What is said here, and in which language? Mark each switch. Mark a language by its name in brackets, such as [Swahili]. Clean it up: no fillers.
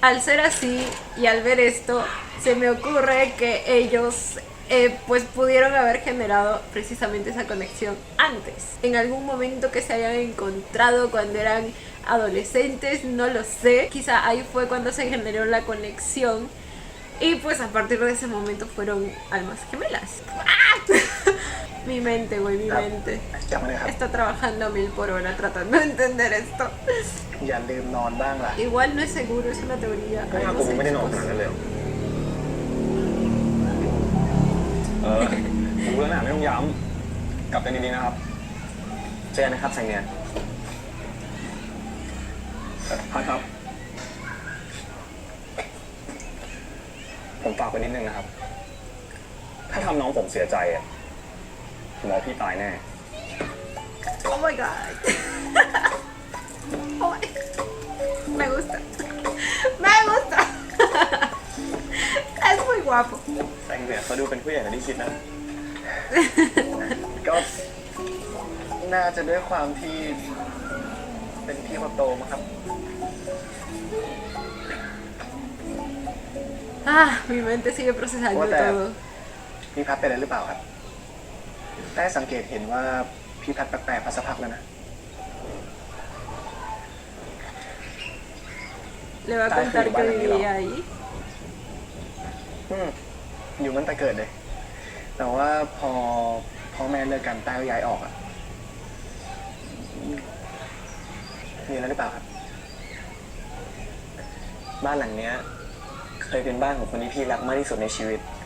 [Spanish] Al ser así y al ver esto, se me ocurre que ellos pues pudieron haber generado precisamente esa conexión antes, en algún momento que se hayan encontrado cuando eran adolescentes, no lo sé, quizá ahí fue cuando se generó la conexión y pues a partir de ese momento fueron almas gemelas. ¡Ah! Mi mente, güey, mi mente [Thai] จำไว้เลยครับ [Spanish] está trabajando a 1000 por hora tratando de entender esto. [Thai] อย่าลืมนอนบ้างล่ะ [Spanish] Igual no es seguro, es una teoría. [Thai] ไม่เอากูไม่ได้นอนขนาดนั้นเลย ผมรู้แล้วนะไม่ต้องย้ำกลับกันดีๆนะครับ เจอกันนะครับแสงเนียน พัดครับ ผมฝากไว้นิดนึงนะครับ ถ้าทำน้องผมเสียใจอ่ะผมเอาพี่ตายแน่ [English] Oh my god. Oh my. [Spanish] Me gusta. Me gusta. Es muy guapo. [Thai] แสงเนียนเขาดูเป็นผู้ใหญ่กว่าที่คิดนะ ก็น่าจะด้วยความที่เป็นพี่คนโตมั้งครับ [Spanish] Ah, mi mente sigue procesando [English] What the- [Spanish] todo. [Thai] พี่พัดเป็นอะไรหรือเปล่าครับ ได้สังเกตเห็นว่าพี่พัดแปลกๆมาสักพักแล้วนะ [Spanish] Le va a contar que vivía ahí. [Thai] อยู่มันแต่เกิดเลย แต่ว่าพอพ่อแม่เลิกกันต้าก็ย้ายออกอะมีอะไรหรือเปล่าครับ บ้านหลังเนี้ย เคยเป็นบ้านของคนที่พี่รักมากที่สุดในชีวิต